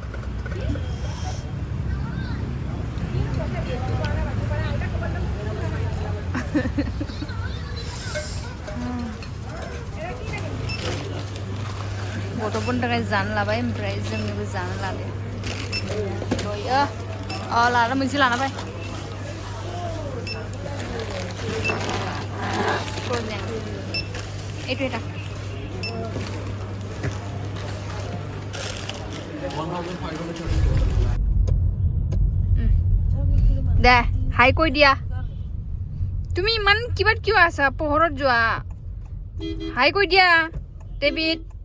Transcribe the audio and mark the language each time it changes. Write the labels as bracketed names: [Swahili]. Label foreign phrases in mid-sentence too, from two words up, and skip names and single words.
[Bodo] गथ'फोरनि थाखाय जानो लाबाय ओमफ्राय जोंनोबो जानो लादो दयो लाना मोनसे लाना फै [Assamese] এইটো এটা দে হাই কৈ দিয়া তুমি ইমান কিবা কিয় আছা পোহৰত যোৱা হাই কৈ দিয়া ডেভিড